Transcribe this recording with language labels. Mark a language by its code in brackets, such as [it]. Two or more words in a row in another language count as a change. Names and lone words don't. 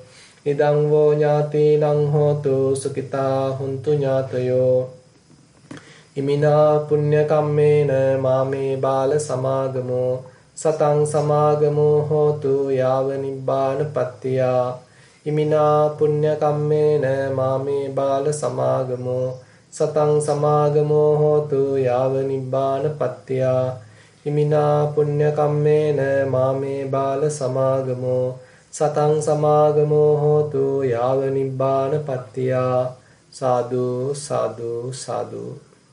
[pi] Idang vo ñātīnaṃ hotu sukitā huntu ñātayo. Imina punya kammena māme bāla samāgamo. Satang samāgamo hotu yāva nibbāna pattiyā. ඉමිනා පුඤ්ඤ කම්මේන මාමේ බාල සමාගමෝ සතං සමාගමෝ හෝතු යාව නිබ්බාන පත්තියා ඉමිනා පුඤ්ඤ කම්මේන මාමේ බාල සමාගමෝ සතං සමාගමෝ හෝතු යාව නිබ්බාන පත්තියා සාදු සාදු සාදු